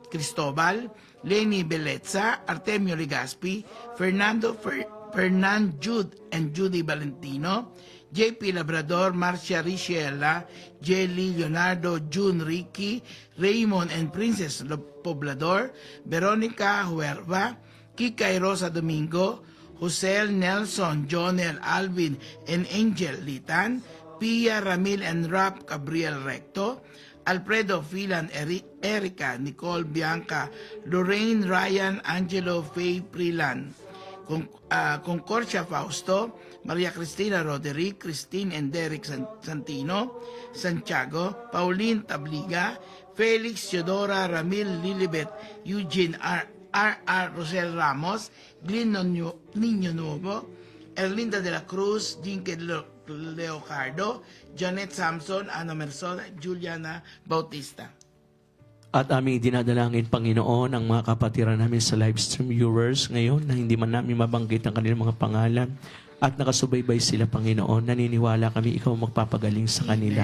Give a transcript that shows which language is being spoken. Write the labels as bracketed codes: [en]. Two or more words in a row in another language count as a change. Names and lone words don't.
[tl] Lenny Belezza, Artemio Legaspi, Fernand Jude and Judy Valentino, JP Labrador, Marcia Richella, Jelly, Leonardo, June Ricky, Raymond and Princess Poblador, Veronica Huerva, Kikay Rosa Domingo, Josel Nelson, Jonel Alvin and Angel Litan, Pia Ramil and Rap Gabriel Recto, Alfredo Filan, Erica, Nicole Bianca, Lorraine Ryan, Angelo Faye Prilan, Concordia Fausto, Maria Cristina Roderick, Christine and Derek Santino, Santiago, Pauline Tabliga, Felix Teodora Ramil Lilibet, Eugene R. Rosel Ramos, Glyn Niño Nuevo, Erlinda de la Cruz, Jinke Leocardo, Janet Samson, Ana Mersola, Juliana Bautista. At aming dinadalangin, Panginoon, ang mga kapatiran namin sa live stream viewers ngayon na hindi man namin mabanggit ang kanilang mga pangalan at nakasubaybay sila, Panginoon. Naniniwala kami ikaw magpapagaling sa kanila.